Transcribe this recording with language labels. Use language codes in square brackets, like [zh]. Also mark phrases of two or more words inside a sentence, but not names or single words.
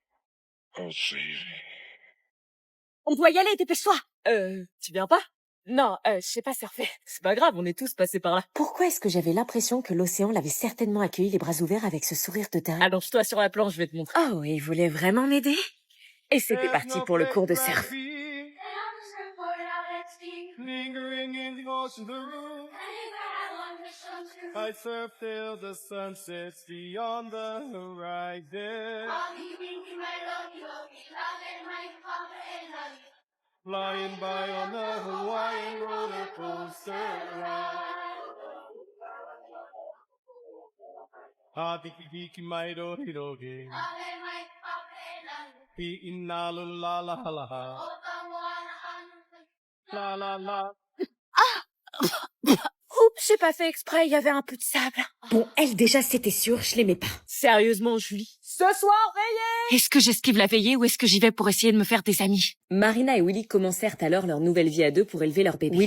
[fr] On doit y aller, dépêche-toi! Tu viens pas? Non, je sais pas surfer. C'est pas grave, on est tous passés par là. Pourquoi est-ce que j'avais l'impression que l'océan l'avait certainement accueilli les bras ouverts avec ce sourire de dingue? Allonge-toi sur la planche, je vais te montrer. Oh, il voulait vraiment m'aider? Et c'était parti pour le cours de surf. [en] Lingering in the ocean blue, I surf till the sun sets beyond the horizon. Flying by on the Hawaiian roller coaster ride. Ah, diki diki mai dori dori. Pi-ina la la la la la. La la la. [fr] Oups, j'ai pas fait exprès, il y avait un peu de sable. Bon, elle déjà, c'était sûr, je l'aimais pas. Sérieusement, Julie? Ce soir, veillez! Est-ce que j'esquive la veillée ou est-ce que j'y vais pour essayer de me faire des amis? Marina et Willy commencèrent alors leur nouvelle vie à deux pour élever leur bébé.